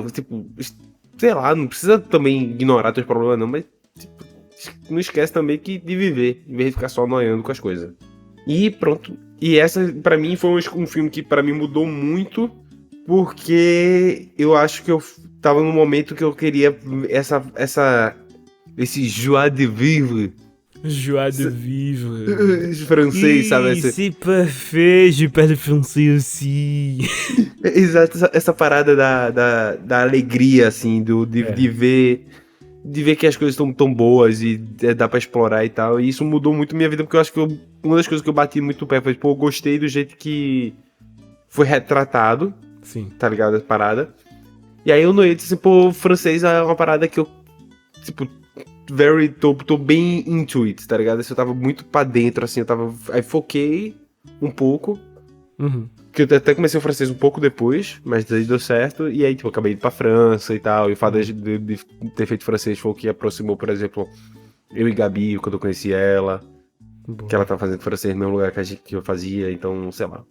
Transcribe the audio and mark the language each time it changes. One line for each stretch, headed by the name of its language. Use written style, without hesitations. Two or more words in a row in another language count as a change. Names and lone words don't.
Portuguese: Tipo, sei lá, não precisa também ignorar teus problemas, não, mas, tipo, não esquece também de viver, em vez de ficar só noiando com as coisas. E pronto. E essa, pra mim, foi um filme que pra mim mudou muito, porque eu acho que eu tava num momento que eu queria esse
French: joie de vivre. Joie de vivre.
Portuguese: Francês, sabe?
French: C'est parfait, je parle français aussi.
Portuguese: Exato, essa parada da alegria, assim, de ver que as coisas estão tão boas e dá pra explorar e tal. E isso mudou muito minha vida, porque eu acho que uma das coisas que eu bati muito pé foi, eu gostei do jeito que foi retratado. Sim. Tá ligado? A parada. E aí eu noei, assim, o francês é uma parada que eu, tipo, tô bem
English: into it,
Portuguese: tá ligado? Assim, eu tava muito pra dentro, assim, aí foquei um pouco. Que eu até comecei o francês um pouco depois, mas aí deu certo, e aí, tipo, eu acabei indo pra França e tal, e o fato de ter feito francês foi o que aproximou, por exemplo, eu e Gabi, quando eu conheci ela, que ela tava fazendo francês no mesmo lugar que eu fazia, então, sei lá.